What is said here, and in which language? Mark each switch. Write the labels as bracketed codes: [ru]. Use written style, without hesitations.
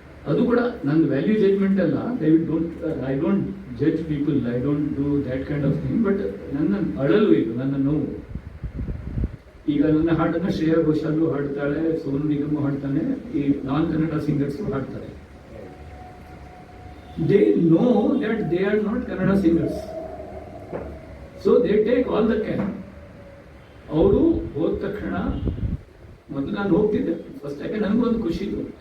[kn] ಅದು ಕೂಡ ನನ್ನ ವ್ಯಾಲ್ಯೂ ಜಡ್ಜ್ಮೆಂಟ್ ಅಲ್ಲ. [en] I don't judge people, I don't do that kind of thing. [kn] But ನನ್ನ ಅಳಲು ಇದು, ನನ್ನ ನೋವು. ಈಗ ನನ್ನ ಹಾಡನ್ನು ಶ್ರೇಯಾ ಘೋಷಾಲು ಹಾಡ್ತಾಳೆ, ಸೋನು ನಿಗಮ್ ಹಾಡ್ತಾನೆ, ಈ ನಾನ್ ಕನ್ನಡ ಸಿಂಗರ್ಸು ಹಾಡ್ತಾರೆ. [en] They know that they are not Kannada singers, so they take all the care. [kn] ಅವರು ಹೋದ ತಕ್ಷಣ ಮೊದಲು ನಾನು ಹೋಗ್ತಿದ್ದೆ ಫಸ್ಟ್, ಯಾಕೆ ನನಗೊಂದು ಖುಷಿ ಇತ್ತು.